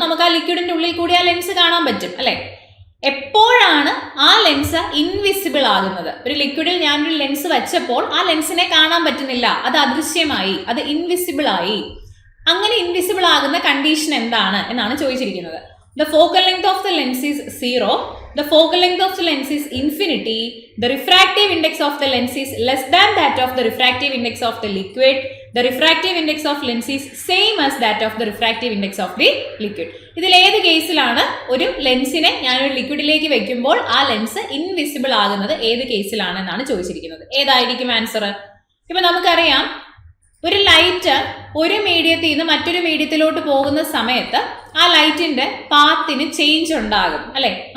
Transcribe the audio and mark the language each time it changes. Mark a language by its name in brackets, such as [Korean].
[Malayalam] നമുക്ക് ആ ലിക്വിഡിന്റെ ഉള്ളിൽ കൂടി ആ ലെൻസ് കാണാൻ പറ്റും അല്ലെ? എപ്പോഴാണ് ആ ലെൻസ് ഇൻവിസിബിൾ ആകുന്നത്? ഒരു ലിക്വിഡിൽ ഞാനൊരു ലെൻസ് വെച്ചപ്പോൾ ആ ലെൻസിനെ കാണാൻ പറ്റുന്നില്ല, അത് അദൃശ്യമായി, അത് ഇൻവിസിബിൾ ആയി. അങ്ങനെ ഇൻവിസിബിൾ ആകുന്ന കണ്ടീഷൻ എന്താണ് എന്നാണ് ചോദിച്ചിരിക്കുന്നത്. [English] The focal length of the lens is 0. The focal length of the lens is infinity. The refractive index of the lens is less than that of the refractive index of the liquid. The refractive index of lens is same as that of the refractive index of the liquid. [Malayalam] ഇതിൽ ഏത് കേസിലാണ് ഒരു ലെൻസിനെ ഞാനൊരു ലിക്വിഡിലേക്ക് വെക്കുമ്പോൾ ആ lens invisible ആകുന്നത്? ഏത് കേസിലാണെന്നാണ് ചോദിച്ചിരിക്കുന്നത്. ഏതായിരിക്കും ആൻസർ? ഇപ്പൊ നമുക്കറിയാം, ഒരു ലൈറ്റ് ഒരു മീഡിയത്തിൽ നിന്ന് മറ്റൊരു മീഡിയത്തിലോട്ട് പോകുന്ന സമയത്ത് ആ ലൈറ്റിന്റെ പാത്തിന് ചേഞ്ച് ഉണ്ടാകും അല്ലെ?